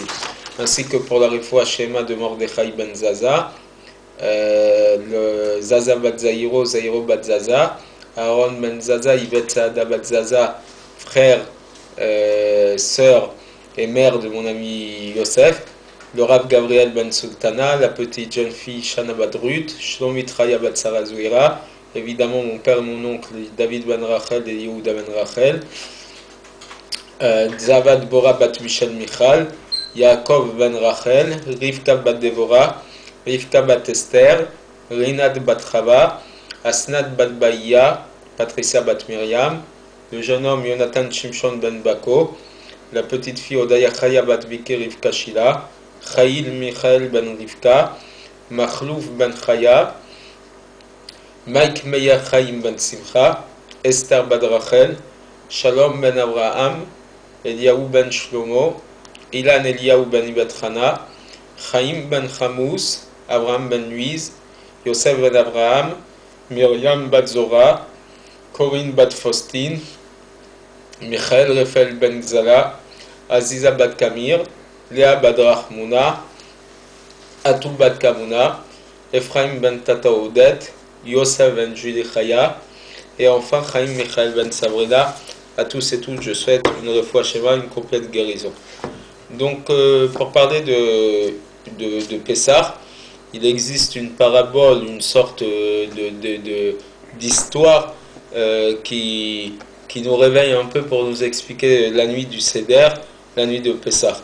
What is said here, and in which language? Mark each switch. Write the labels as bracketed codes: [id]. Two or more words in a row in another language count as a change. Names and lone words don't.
[fr] Ainsi que pour la [he] רפואה שלמה [fr] de Mordechai Ben Zaza, le Zaza Bat Zairo, Zairo Bat Zaza, Aaron Ben Zaza, Yvette Saada Bat Zaza, frère, sœur et mère de mon ami Yosef, le Rav Gabriel Ben Sultana, la petite jeune fille Shana Bat Ruth, Shlomit Raya Bat Sarah Zouira, évidemment mon père et mon oncle David Ben Rachel et Yehuda Ben Rachel, Zavad Bora Bat Michel Michal, Yaakov Ben Rachel, Rivka Bat Devora, Rivka Bat Esther, Rinad Bat Chava, Asnat Bat Baïa, Patricia Bat Myriam, le jeune homme Jonathan Shimshon Ben Bako, la petite fille Odaya Chaya Bat Viki Rivka Shila, Chaïl Michael Ben Rivka, Machlouf Ben Chaya, Mike Meir Chaim Ben Simcha, Esther Bat Rachel, Shalom Ben Abraham, Eliaou Ben Shlomo, Ilan Eliaou Ben Ibatrana, Chaim Ben Chamous, Abraham Ben Luiz, Yosef Ben Abraham, Myriam Bat Zora, Corinne Bat Faustine, Michael Raphaël Ben Zala, Aziza Bat Kamir, Léa Bat Rahmouna, Atou Bat Kamuna, Ephraim Ben Tata Odet, Yosef Ben Julie Chaya, et enfin Chaim Michael Ben Sabrina. À tous et toutes, je souhaite une [he] רפואה שלמה, [fr] une complète guérison. Donc, pour parler de Pessah, il existe une parabole, une sorte d'histoire qui nous réveille un peu pour nous expliquer la nuit du Seder, la nuit de Pessah.